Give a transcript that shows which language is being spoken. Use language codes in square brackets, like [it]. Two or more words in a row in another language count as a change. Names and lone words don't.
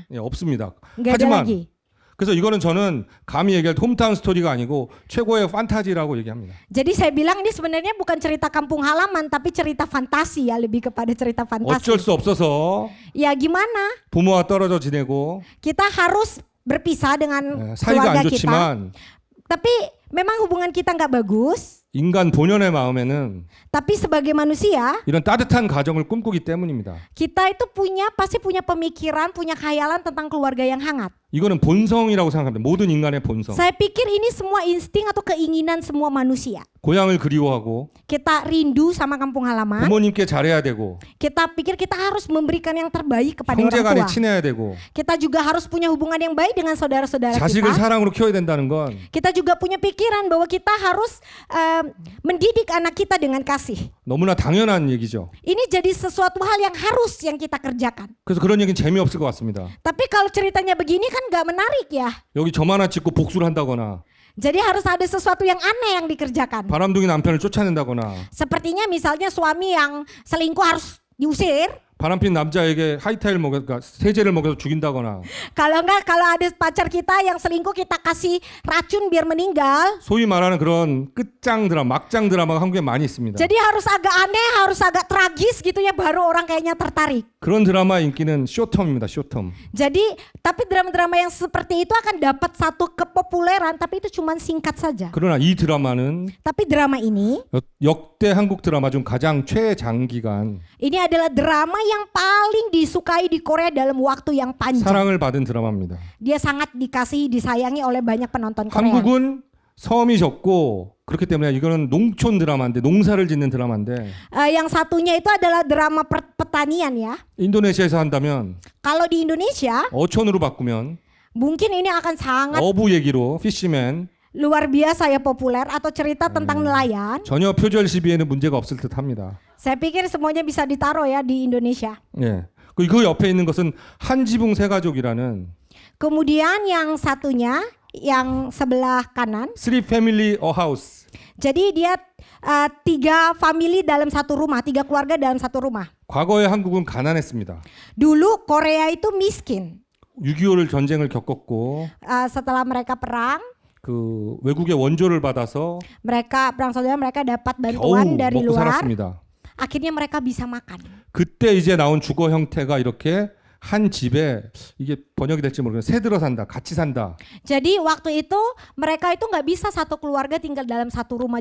[ko] 예, 없습니다. [id] Nggak ada lagi. [ko] 그래서 이거는 저는 감히 얘기할 홈타운 스토리가 아니고 최고의 판타지라고 얘기합니다. [id] Jadi saya bilang ini sebenarnya bukan cerita kampung halaman, tapi cerita fantasi ya, lebih kepada cerita fantasi. [ko] 어쩔 수 없어서 [id] Ya gimana? [ko] 부모와 떨어져 지내고 [id] Kita harus berpisah dengan [ko] 사이가 [id] keluarga [ko] 안 [id] kita. [ko] 좋지만 [id] Tapi memang hubungan kita nggak bagus. [ko] 인간 본연의 마음에는 [id] Tapi sebagai manusia, [ko] 이런 따뜻한 가정을 꿈꾸기 때문입니다. [id] kita itu pasti punya pemikiran, punya khayalan tentang keluarga yang hangat. [ko] 이거는 본성이라고 생각합니다. 모든 인간의 본성. [id] Saya pikir ini semua insting atau keinginan semua manusia. [ko] 고향을 그리워하고 [id] Kita rindu sama kampung halaman. [ko] 부모님께 잘해야 되고 [id] Kita pikir kita harus memberikan yang terbaik kepada [ko] 형제간에 [id] orang tua. [ko] 친해야 되고 [id] Kita juga harus punya hubungan yang baik dengan saudara-saudara [ko] 자식을 [id] kita. [ko] 사랑으로 키워야 된다는 건 [id] Kita juga punya pikiran bahwa kita harus mendidik anak kita dengan kasih. [ko] 너무나 당연한 얘기죠. [id] Ini jadi sesuatu hal yang harus yang kita kerjakan. [ko] 그래서 그런 얘기는 재미없을 것 같습니다. [id] Tapi kalau ceritanya begini kan gak menarik ya. [ko] 여기 점 하나 찍고 복수를 한다거나 [id] Jadi harus ada sesuatu yang aneh yang dikerjakan. [ko] 바람둥이 남편을 쫓아낸다거나 [id] Sepertinya misalnya suami yang selingkuh harus diusir. [ko] 바람핀 남자에게 하이타일 먹여, 그러니까 세제를 먹여서 죽인다거나 [id] Kalau enggak, kalau ada pacar kita yang selingkuh kita kasih racun biar meninggal. [ko] 소위 말하는 그런 끝장 드라마, 막장 드라마가 한국에 많이 있습니다. [id] Jadi harus agak aneh, harus agak tragis gitu ya baru orang kayaknya tertarik. [ko] 그런 드라마 인기는 쇼텀입니다. 쇼텀. [id] Jadi tapi drama-drama yang seperti itu akan dapat satu kepopuleran tapi itu cuma singkat saja. [ko] 그러나 이 드라마는 [id] Tapi drama ini [ko] 역대 한국 드라마 중 가장 최장기간 [id] ini adalah drama yang paling disukai di Korea dalam waktu yang panjang. [ko] 사랑을 받은 드라마입니다. [id] Dia sangat dikasihi, disayangi oleh banyak penonton Korea. [ko] 한국은 섬이 적고 그렇기 때문에 이거는 농촌 드라마인데 농사를 짓는 드라마인데 [id] Yang satunya itu adalah drama pertanian ya. [ko] 인도네시아에서 한다면 [id] Kalau di Indonesia [ko] 어촌으로 바꾸면 [id] mungkin ini akan sangat [ko] 어부 얘기로 피시맨 [id] luar biasa ya populer atau cerita tentang nelayan. [ko] 전혀 표절 시비에는 문제가 없을 듯합니다. [id] Saya pikir semuanya bisa ditaruh ya di Indonesia. [ko] 예. 그 옆에 있는 것은 한지붕 세 가족이라는 [id] Kemudian yang satunya yang sebelah kanan. [en] Three Family a House. [id] Jadi dia 3 family dalam satu rumah, 3 keluarga dalam satu rumah. [ko] 과거에 한국은 가난했습니다. [id] Dulu Korea itu miskin. [ko] 6.25를 전쟁을 겪었고 [id] Setelah mereka perang, [ko] 그 외국의 원조를 받아서 [id] mereka perang saudara mereka dapat [ko] 겨우 [id] bantuan dari [ko] 먹고 [id] luar. [ko] 살았습니다. [id] Akhirnya mereka bisa makan. [ko] 그때 이제 나온 주거 형태가 이렇게 한 집에 이게 번역이 될지 모르겠는데 새 들어 산다, 같이 산다. [id] Jadi waktu itu mereka itu nggak bisa satu keluarga tinggal dalam satu rumah.